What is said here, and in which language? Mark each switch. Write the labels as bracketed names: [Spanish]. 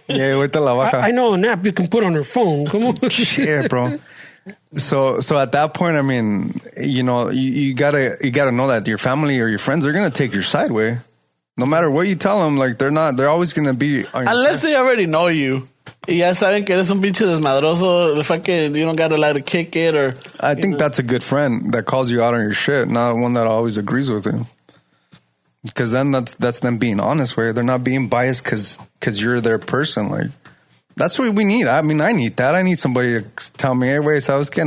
[Spanish] Yeah, güey, te la baja. [English] I know an app you can put on her phone. Come on. Yeah, bro. So at that point, I mean, you gotta know that your family or your friends are gonna take your side, way. No matter what you tell them, like they're always gonna be on your unless side. They already know you. [Spanish] Y ya saben que eres un pinche desmadroso. [English] The fucking you don't gotta like to kick it or. I think that's a good friend that calls you out on your shit, not one that always agrees with you. Because then that's them being honest, way. They're not being biased because you're their person, like. That's what we need. I mean, I need that. I need somebody to tell me, hey, wait, [Spanish] ¿sabes qué?